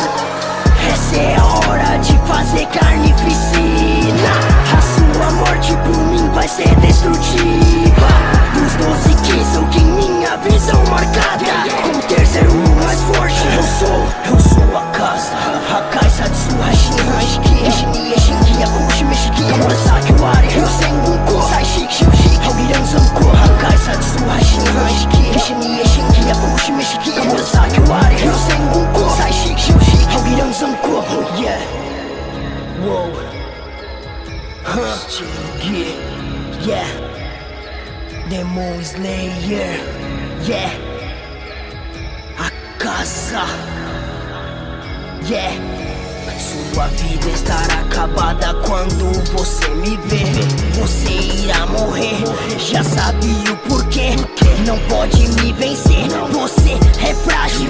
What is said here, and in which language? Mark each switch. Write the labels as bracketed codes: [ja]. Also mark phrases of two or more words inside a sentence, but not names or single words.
[pt] Essa é a hora de fazer carnificina. A sua morte por mim vai ser destrutiva. Dos 12 que sou que minha visão marcada. Como terceiro mais forte, eu sou a casa. Hakai Satsu Hashin Hishini Eshinki Akushi Meshiki Murasaki Wari Ryosengunko Sai Shiki Shiki Haugiran Zanko Hakai Satsu Hashin Hishini Eshinki Akushi Meshiki Murasaki Wari Ryosengunko Sai Shiki Shiki Haugiran Zanko. [en] Yeah. Whoa. Huh. Yeah. Demon Slayer. Yeah. [pt] A casa. Yeah. Sua vida estará acabada quando você me vê. Você irá morrer, já sabe o porquê. Não pode me vencer, você é frágil.